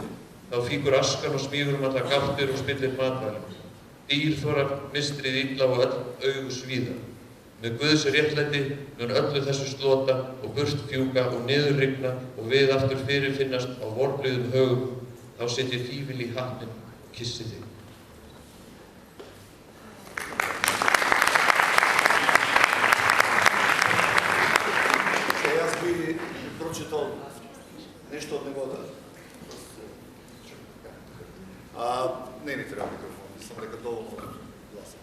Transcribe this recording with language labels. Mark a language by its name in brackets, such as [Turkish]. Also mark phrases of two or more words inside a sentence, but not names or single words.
[Icelandic] Þá fíkur askan og smígur allar gáttir og spillir matvælum. Dýr þora mistrið illa og öll augu svíða. Með Guðs réttlæti mun öllu þessu slota og burt fjúka og niður rigna og við aftur fyrirfinnast á vorblíðum högum. Þá setjið fífil í hattinn og kissið þig. [Bulgarian] Аз би прочитал нещо от него да... Не ми трябва микрофон, съм река доволно гласно.